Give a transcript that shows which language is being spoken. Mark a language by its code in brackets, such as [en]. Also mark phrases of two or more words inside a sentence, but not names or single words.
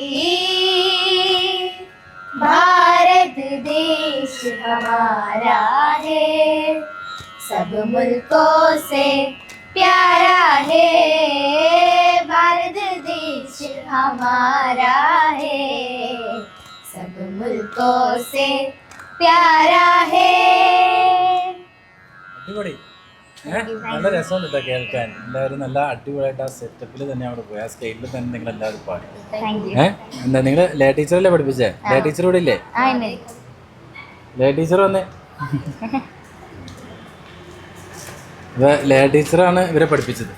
[hi] भारत देश हमारा है, सब मुल्कों से प्यारा है। भारत देश हमारा है, सब मुल्कों से प्यारा है। [ml] അടിപൊളി. നല്ല രസമുണ്ട് കേട്ടോ കേൾക്കാൻ. എല്ലാവരും നല്ല അടിപൊളിയായിട്ട് ആ സെറ്റപ്പിൽ തന്നെ അവിടെ പോയി, ആ സ്റ്റേജിൽ തന്നെ നിങ്ങൾ എല്ലാവരും പാടി. എന്താ നിങ്ങൾ ലേ ടീച്ചറല്ലേ പഠിപ്പിച്ചേ? ലേ ടീച്ചർ ഇവിടെ ഇല്ലേ? ലേ ടീച്ചർ വന്നേ. ലേ ടീച്ചറാണ് ഇവരെ പഠിപ്പിച്ചത്.